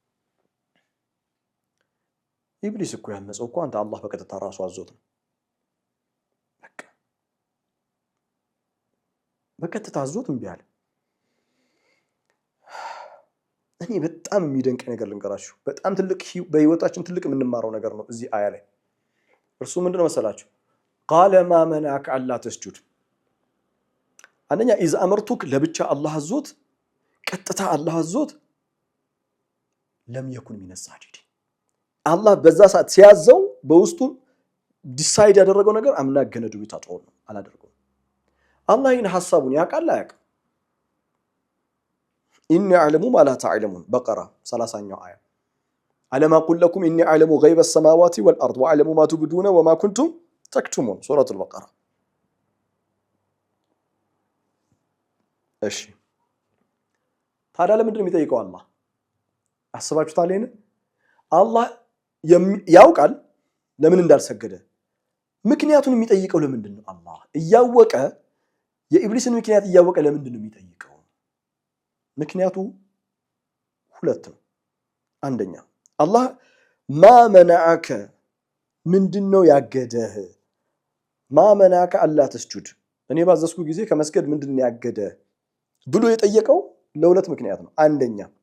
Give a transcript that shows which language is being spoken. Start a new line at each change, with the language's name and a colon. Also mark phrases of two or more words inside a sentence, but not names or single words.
Amharic: ኢብሊስ እኮ ያመጸው እኮ አንተ አላህ በቀጥታ ራሱ አዞት ነው በቀጥታ አዞት እምቢ አለ እኔ በጣም የሚደንቅ ነገር ልንገራችሁ በጣም ትልቅ በህይወታችን ትልቅ የምንማረው ነገር ነው እዚህ አያ ላይ እርሱ ምንድነው መሰላችሁ
Arabic: قال ما منعك الا تسجد
Amharic: አንደኛ
Arabic: إذ أمرتك
Amharic: ለብቻ አላህ አዞት ቀጥታ አላህ አዞት
Arabic: لم يكن من الساجدين
Amharic: አላህ በዛ ሰዓት ሲያዘው በውስጡ ዲሳይድ ያደረገው ነገር አምና ገነዱ ቢታጠው ነው አላደረገው አላህ ይህን ሐሳቡን ያውቃል አያውቅም
Arabic: إني أعلم ما لا تعلمون بقرة 30 آية ألم أقل لكم إني أعلم غيب السماوات والأرض وأعلم ما تبدون وما كنتم تكتمون سورة البقرة
Amharic: እሺ ታዲያ ለምንድነው የሚጠይቀው አላህ አስባችሁታል ይሄን አላህ ያውቃል ለምን እንዳልሰገደ ምክንያቱን የሚጠይቀው ለምንድን ነው አላህ እያወቀ የኢብሊስን ምክንያት እያወቀ ለምንድን ነው የሚጠይቀው ምክንያቱ ሁለት ነው አንደኛ አላህ
Arabic: ما منعك
Amharic: ምንድነው ያገደህ
Arabic: ما منعك ألا تسجد
Amharic: እኔ ባዘዝኩ ጊዜ ከመስገድ ምንድነው ያገደ ብሎ የጠየቀው ለሁለት ምክንያት ነው አንደኛ